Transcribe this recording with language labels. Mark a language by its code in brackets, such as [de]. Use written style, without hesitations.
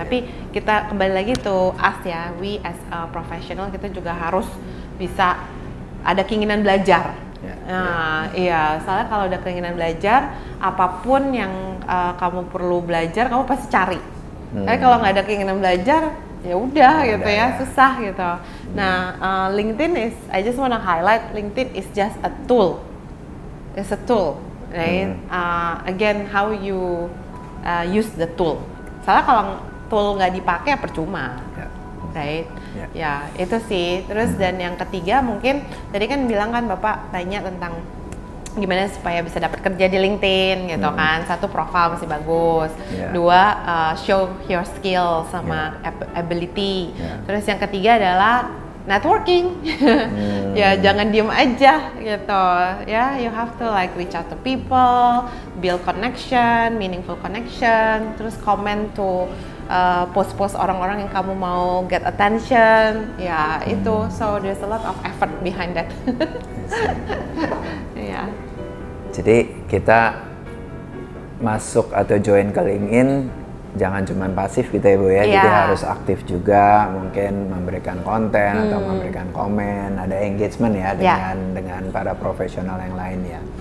[id] Tapi kita kembali lagi tuh [en] we as a professional [id] kita juga harus bisa ada keinginan belajar. Iya, soalnya kalau ada keinginan belajar, apapun yang kamu perlu belajar, kamu pasti cari. Tapi kalau nggak ada keinginan belajar, ya udah gitu ya, susah gitu. [en] Nah, LinkedIn I just wanna highlight, LinkedIn is just a tool. It's a tool, right? Again, how you use the tool. [id] Soalnya kalau tool nggak dipakai percuma, [en] right? [id] Ya, itu sih. Terus dan yang ketiga mungkin tadi kan bilang kan Bapak tanya tentang gimana supaya bisa dapat kerja di LinkedIn gitu kan. Satu, profile masih bagus. Dua, [en] show your skill [id] sama [en] ability. [id] Terus yang ketiga adalah networking. Ya jangan diem aja gitu ya, [en] you have to like reach out to people, build connection, meaningful connection, [id] terus [en] comment to post-post [id] orang-orang yang kamu mau [en] get attention ya. [id] Itu [en] so there's a lot of effort behind that. [id] Ya. Jadi kita masuk atau join ke LinkedIn jangan cuma pasif gitu ya Bu ya, jadi harus aktif juga, mungkin memberikan konten atau memberikan komen, ada engagement ya dengan para profesional yang lain ya.